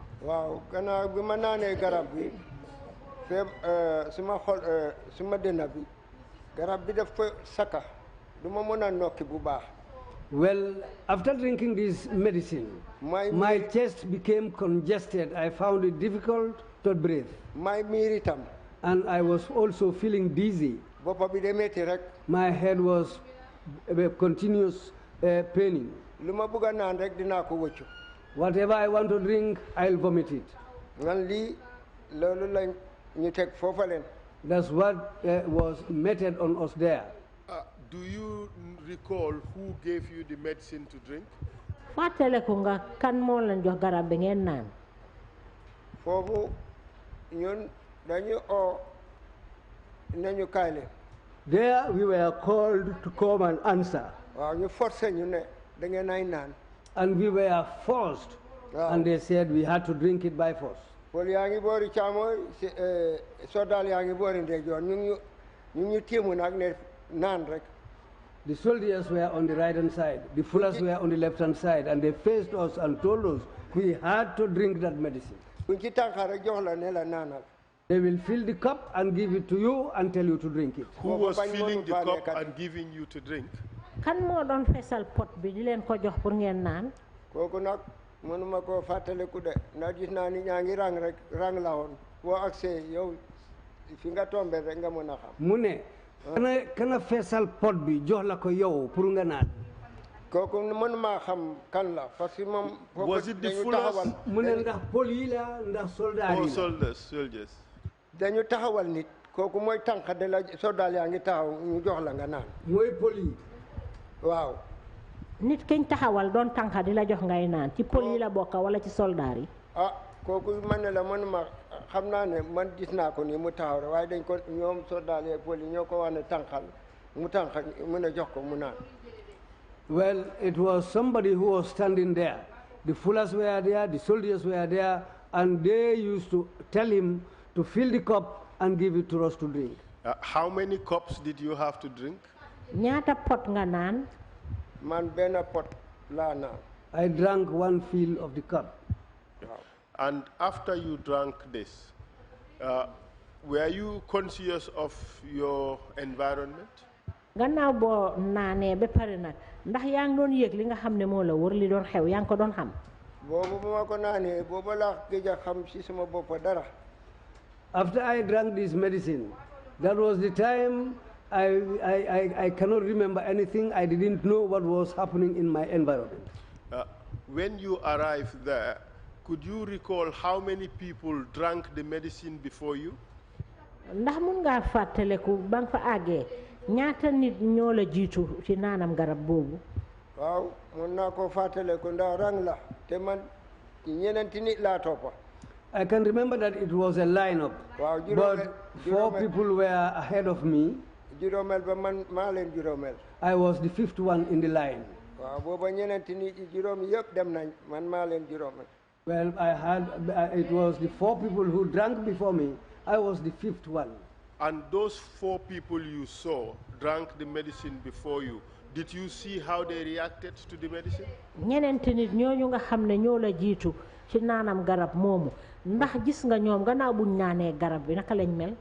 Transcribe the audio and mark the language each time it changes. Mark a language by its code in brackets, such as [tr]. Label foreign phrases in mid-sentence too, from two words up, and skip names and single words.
[wo] waaw gannaaw bi ma naanee garab bi suma dënna bi garab bi daf fa saka du ma mën a nokki bu baax. [en] Well, after drinking this medicine, my chest became congested. I found it difficult to breathe. And I was also feeling dizzy. My head was continuous paining. Whatever I want to drink, I'll vomit it. That's what was meted on us there. Do you recall who gave you the medicine to drink? [wo] Fàttaliku nga kan moo leen jox garab bi ngeen naan. Foofu ñun dañu nañu kaay. [en] There we were called to come and answer. [wo] waaw ñu forcé ñu ne da ngeen ay naan. [en] And we were forced. And they said we had to drink it by force. [wo] Pol yaa ngi boori càmmooñ soldat yaa ngi boori ndeyjoor ñu tiimu nag ne naan rek. [en] The soldiers were on the right-hand side. The fullers were on the left-hand side. And they faced us and told us we had to drink that medicine. They will fill the cup and give it to you and tell you to drink it. Who was filling the cup and giving you to drink? [wo] Kan moo doon fesal pot bi di leen ko jox pour ngeen naan. Kooku nag mënuma koo fàttaliku de ndax gis naa ni ñaa ngi rang la woon boo agsee yow fi nga tombé rek nga mën a xam. Mu ne kana fesal pot bi jox la ko yow pour nga naan. kooku mën maa xam kan la [fr] parce que [wo] moom. [en] Was it the fullest? [wo] mu ne ndax pol yi la ndax soldat yi [en] la. Soldiers. [wo] dañu taxawal nit kooku mooy tànk de la soldat yaa ngi taxaw ñu jox la nga naan. mooy pol yi. waaw. nit kiñ taxawal doon tànka di la jox ngay naan ci pol yi la bokk wala ci soldat yi. ah kooku man ne la man ma xam naa ne man gis naa ko nii mu taxaw rek waaye dañ ko ñoom soldat yi pol yi ñoo ko wax ne tànqal mu tànqal mu ne jox ko mu naan. [en] Well, it was somebody who was standing there. The fullers were there, the soldiers were there, and they used to tell him to fill the cup and give it to us to drink. How many cups did you have to drink? [wo] ñaata pot nga naan. Man benn pot laa naan. [en] I drank one fill of the cup. And after you drank this, were you conscious of your environment? [wo] gannaaw boo naanee ba pare nag ndax yaa ngi doon yëg li nga xam ne moo la wër li doon xew yaa ngi ko doon xam. boobu bu ma ko naanee boobu laa gëj a xam si sama bopp dara. [en] After I drank this medicine, that was the time I cannot remember anything. I didn't know what was happening in my environment. When you arrived there, could you recall how many people drank the medicine before you? [wo] ndax mun ngaa fàttaleku ba nga fa àggee ñaata nit ñoo la jiitu ci naanam garab boobu. waaw mun naa ko fàttaleku ndax rang la te man ñeneenti nit laa toppa. [en] I can remember that it was a lineup, but 4 people were ahead of me. [wo] juróomeel ba man maa leen juróomeel. [en] I was the 5th one in the line. [wo] waaw booba ñeneenti nit juróom yëpp dem nañ man maa leen juróomeel. [en] Well, it was the 4 people who drank before me. I was the 5th one. And those 4 people you saw drank the medicine before you. Did you see how they reacted to the medicine? [wo] ñeneenti nit ñooñu nga xam ne ñoo la jiitu ci naanam garab moomu ndax gis nga ñoom gannaaw buñ naanee garab bi naka lañ mel.